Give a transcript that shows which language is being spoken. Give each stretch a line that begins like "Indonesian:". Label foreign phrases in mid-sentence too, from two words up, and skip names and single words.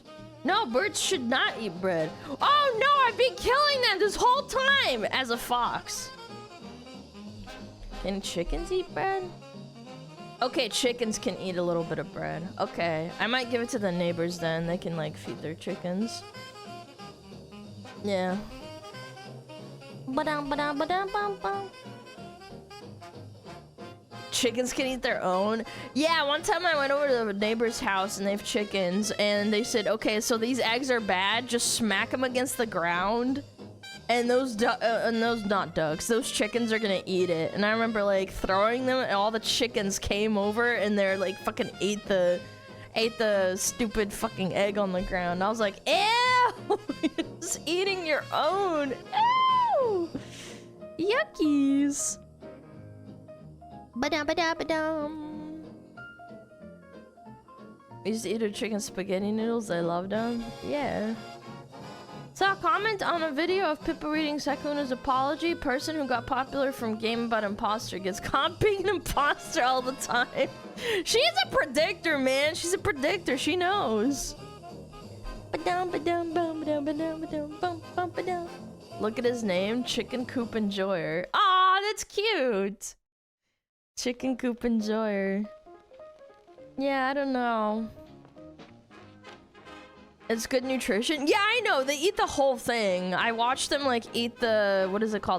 English: No, birds should not eat bread. Oh no, I've been killing them this whole time as a fox. Can chickens eat bread? Okay, chickens can eat a little bit of bread. Okay, I might give it to the neighbors then. They can like feed their chickens. Yeah. Ba-dum-ba-dum-ba-dum-bum-bum. Chickens can eat their own. Yeah, one time I went over to the neighbor's house and they have chickens and they said, okay, so these eggs are bad, just smack them against the ground and those not ducks, those chickens are gonna eat it. And I remember like throwing them and all the chickens came over and they're like fucking ate the stupid fucking egg on the ground. I was like, ew, you're just eating your own. Ew, yuckies. Ba-dum-ba-dum-ba-dum. I used to eat her chicken spaghetti noodles. I loved them. Yeah. Saw a comment on a video of Pippa reading Sakuna's apology. Person who got popular from game about imposter gets caught being an imposter all the time. She's a predictor, man. She's a predictor. She knows. Ba-dum-ba-dum-bum-ba-dum-ba-dum-bum-bum-ba-dum. Look at his name. Chicken Coop Enjoyer. Aw, that's cute. Chicken Coop Enjoyer. Yeah, I don't know. It's good nutrition. Yeah, I know. They eat the whole thing. I watched them like eat the, what is it called?